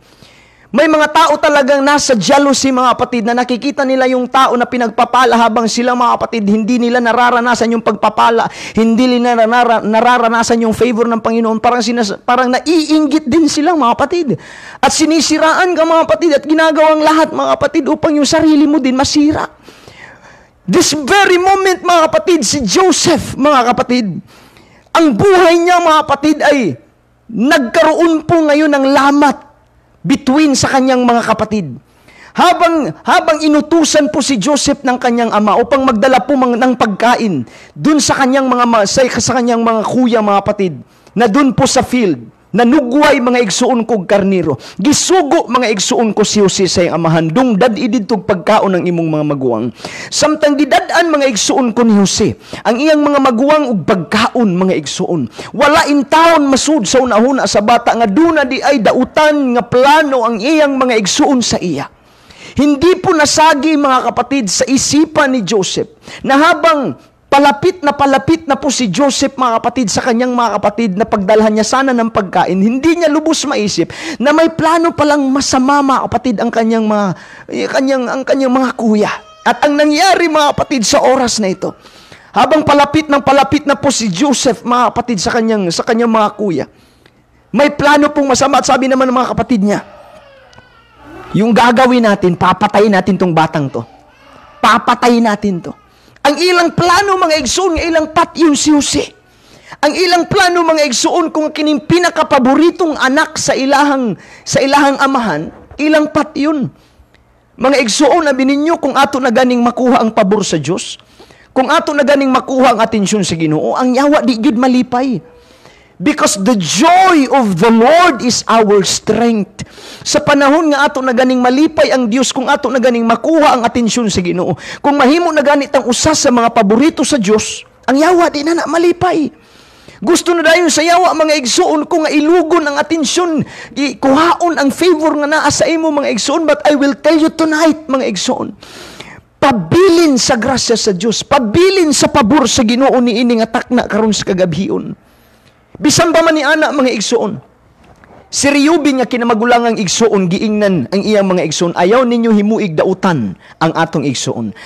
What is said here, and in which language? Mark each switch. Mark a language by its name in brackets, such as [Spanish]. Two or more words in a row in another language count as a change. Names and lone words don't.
[Filipino] May mga tao talagang nasa jealousy, mga kapatid, na nakikita nila yung tao na pinagpapala habang sila, mga kapatid, hindi nila nararanasan yung pagpapala, hindi nila nararanasan yung favor ng Panginoon. Parang naiinggit din sila, mga kapatid. At sinisiraan ka, mga kapatid, at ginagawang lahat, mga kapatid, upang yung sarili mo din masira. [English] This very moment, [Filipino] mga kapatid, si Joseph, mga kapatid, ang buhay niya, mga kapatid, ay nagkaroon po ngayon ng lamat. between sa kanyang mga kapatid. Habang inutusan po si Joseph ng kanyang ama upang magdala po ng pagkain dun sa kanyang mga kuya, mga kapatid, na dun po sa field, [Cebuano] nanugway mga igsuon kog karniro. Gisugo mga igsuon ko si Jose sa iyang amahan. Dung dad ididtog pagkaon ng imong mga maguwang. Samtang gidad-an mga igsuon ko ni Jose, ang iyang mga maguwang ug pagkaon mga igsuon. Wala in taon masud sa unahuna sa bata nga duna di ay dautan nga plano ang iyang mga igsuon sa iya. [Filipino] Hindi po nasagi mga kapatid sa isipan ni Joseph na habang palapit na po si Joseph mga kapatid sa kanyang mga kapatid na pagdalhan niya sana ng pagkain, hindi niya lubos maisip na may plano palang masama mga kapatid ang kanyang mga kuya. At ang nangyari mga kapatid sa oras na ito, habang palapit na po si Joseph mga kapatid sa kanyang mga kuya, may plano pong masama at sabi naman ng mga kapatid niya, yung gagawin natin, papatayin natin tong batang to. Papatayin natin to. [Cebuano] Ang ilang plano mga igsoon, ang ilang patyon si Jose. Ang ilang plano mga igsoon kung kining pinakapaboritong anak sa ilahang amahan, ilang patyon. Mga igsoon, abi ninyo kung ato na ganing makuha ang pabor sa Diyos, kung ato na ganing makuha ang atensyon sa Ginoo, ang yawa di gyud malipay. [English] Because the joy of the Lord is our strength. [Cebuano] Sa panahon nga ato na ganing malipay ang Dios, kung ato na ganing makuha ang atensyon sa Ginoo, kung mahimo na ganit ang usa sa mga paborito sa Dios, ang yawa di na malipay. Gusto na dayon sa yawa mga igsoon ko nga ilugon ang atensyon, kuhaon ang favor nga naa sa imo mga igsoon, [English] but I will tell you tonight [Cebuano] mga igsoon, pabilin sa grasya sa Dios, pabilin sa pabor sa Ginoo niini nga takna karon sa kagabhion. Bisan pa man ni ana mga igsoon, si Reuben nga kinamagulangang igsoon giingnan ang iyang mga igsoon, ayaw ninyo himuig dautan ang atong igsoon.